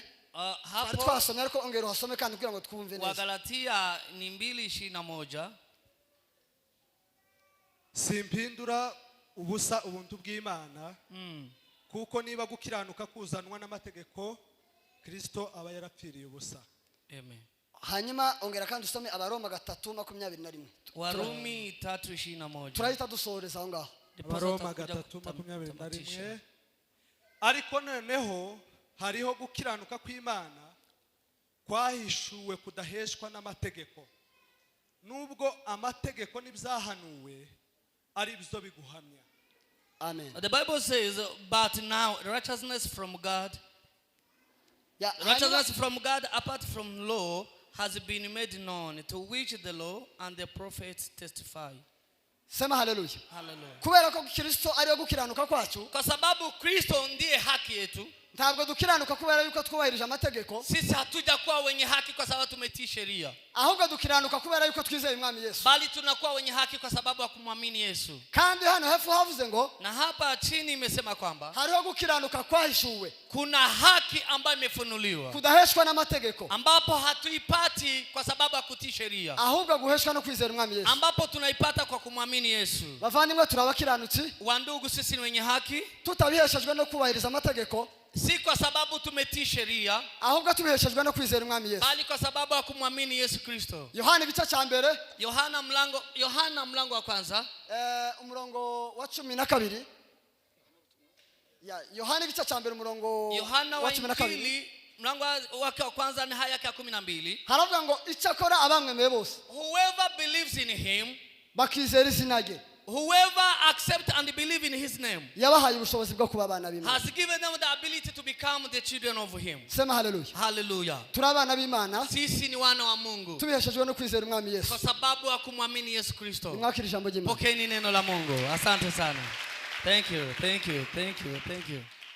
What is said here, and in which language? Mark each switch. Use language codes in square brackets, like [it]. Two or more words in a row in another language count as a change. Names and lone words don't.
[rw] Hapo twasomye ariko ongera hasome kandi kugira ngo twumve neza. [sw] Wagalatia ni 2:21. [rw] Simpindura ubusa ubuntu bw'Imana, kuko niba gukiranuka kuzanwa n'amategeko, Kristo aba yarapfiriye ubusa. Amen. Hanyuma ongera kandi usome Abaroma 3:21. [sw] Warumi 3:21. [rw] turahita dusoreza aho ngaho. Abaroma 3:21. Ariko noneho hariho gukiranuka kw'Imana kwahishuwe kudaheshwa n'amategeko, nubwo amategeko n'ibyahanuwe ari byo biguhamya. Amen. [en] The Bible says, but now righteousness from God, Yeah, righteousness from God apart from law has been made known, to which the law and the prophets testify. [sw] Sema hallelujah. Hallelujah. [rw] Kubera ko Kristo ari gukiranuka kwacu, [sw] Kwa sababu Kristo ndiye haki yetu, [rw] ntabwo dukiranuka kubera yuko twubahirije amategeko, [sw] sisi hatuja kuwa wenye haki kwa sababu tumetii sheria, [rw] ahubwo dukiranuka kubera yuko twizeye Umwami Yesu. [sw] bali tunakuwa wenye haki kwa sababu ya kumwamini Yesu. [rw] Kandi hano hefu havuze ngo [sw] Na hapa chini imesema kwamba [rw] hariho gukiranuka kwahishuwe [sw] kuna haki ambayo imefunuliwa, [rw] kudaheshwa n'amategeko, [sw] ambapo hatuipati kwa sababu ya kutii sheria, [rw] ahubwo guheshwa no kwizera Umwami Yesu. [sw] ambapo tunaipata kwa kumwamini Yesu. [rw] Bavandimwe turabakiranutsi, [sw] Wandugu, sisi ni wenye haki, [rw] tutabiheshejwe no kubahiriza amategeko, [sw] si kwa sababu tumetii sheria, [rw] ahubwo tubiheshejwe no kwizera Umwami Yesu. [sw] bali kwa sababu ya kumwamini Yesu Kristo. [rw] Yohana igice cya mbere [sw] Yohana mlango wa kwanza, [rw] umurongo wa 12. Yohana igice cya mbere umurongo Yohana wa wa 12. [sw] Injili mlango wake wa kwanza ni haya ya 12. [rw] haravuga ngo icyakora abamwemeye bose [en] Whoever believes in him, [rw] bakizera izina rye, [en] whoever accepts and believes in his name, [rw] yabahaye ubushobozi bwo kuba abana b'Imana. [en] has given them the ability to become the children of him. [sw] Sema hallelujah. Hallelujah. [rw] Turi abana b'Imana [sw] Sisi ni wana wa Mungu [rw] tubiheshejwe no kwizera Umwami Yesu. [sw] kwa sababu ya kumwamini Yesu Kristo. [rw] Mwakira ijambo ry'Imana. [sw] Pokeeni neno la Mungu. Asante sana. [en] Thank you. Thank you. Thank you. Thank you.